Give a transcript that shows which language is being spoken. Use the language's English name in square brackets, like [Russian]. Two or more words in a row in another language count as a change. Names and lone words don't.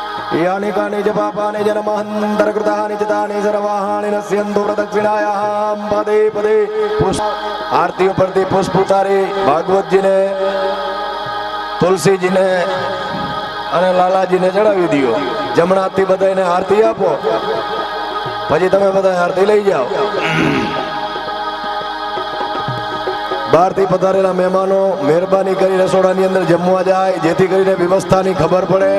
[Sanskrit] यानि कानि च पापानि जन्मान्तरकृतानि च तानि सर्वाणि नश्यन्तु प्रदक्षिणायां पदे पदे आरती [Gujarati] ઉપરથી પુષ્પ ઉતારી ભાગવતજીને તુલસીજીને અને લાલાજીને ચડાવી દો. જમણા હાથથી બધાને આરતી આપો, પછી તમે બધા આરતી લઈ જાઓ. બહારથી પધારેલા મહેમાનો મહેરબાની કરી રસોડાની અંદર જમવા જાય, જેથી કરીને વ્યવસ્થાની ખબર પડે.